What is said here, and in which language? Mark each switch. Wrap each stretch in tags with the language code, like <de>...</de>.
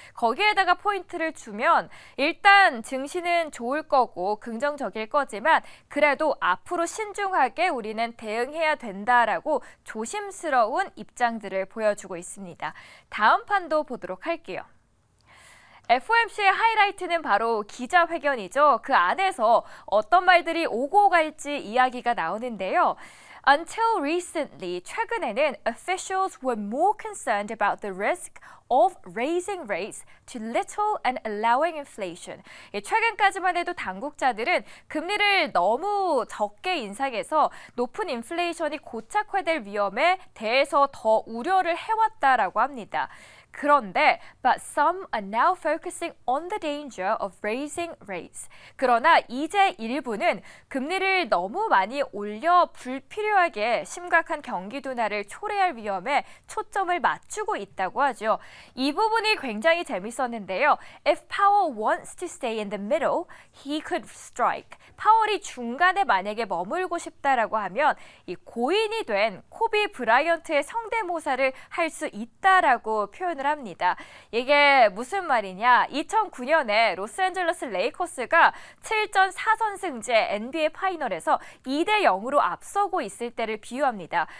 <ko>거기에다가 포인트를 주면 일단 증시는 좋을 거고 긍정적일 거지만 그래도 앞으로 신중하게 우리는 대응해야 된다라고 조심스러운 입장들을 보여주고 있습니다. 다음 판도 보도록 할게요. FOMC의 하이라이트는 바로 기자회견이죠. 그 안에서 어떤 말들이 오고 갈지 이야기가 나오는데요.</ko> <en>Until recently,</en> <ko>최근에는</ko> <en>officials were more concerned about the risk of raising rates too little and allowing inflation.</en> <ko>최근까지만 해도 당국자들은 금리를 너무 적게 인상해서 높은 인플레이션이 고착화될 위험에 대해서 더 우려를 해왔다라고 합니다. 그런데</ko> <en>but some are now focusing on the danger of raising rates.</en> <ko>그러나 이제 일부는 금리를 너무 많이 올려 불필요하게 심각한 경기 둔화를 초래할 위험에 초점을 맞추고 있다고 하죠. 이 부분이 굉장히 재밌었는데요.</ko> <en>If Powell wants to stay in the middle, he could strike.</en> <ko>파월이 중간에 만약에 머물고 싶다라고 하면 이 고인이 된 코비 브라이언트의 성대모사를 할 수 있다라고 표현을 합니다. 이게 무슨 말이냐? 2009년에 로스앤젤레스 레이커스가 7전 4선승제 NBA 파이널에서 2대 0으로 앞서고 있을 때를 비유합니다.</ko>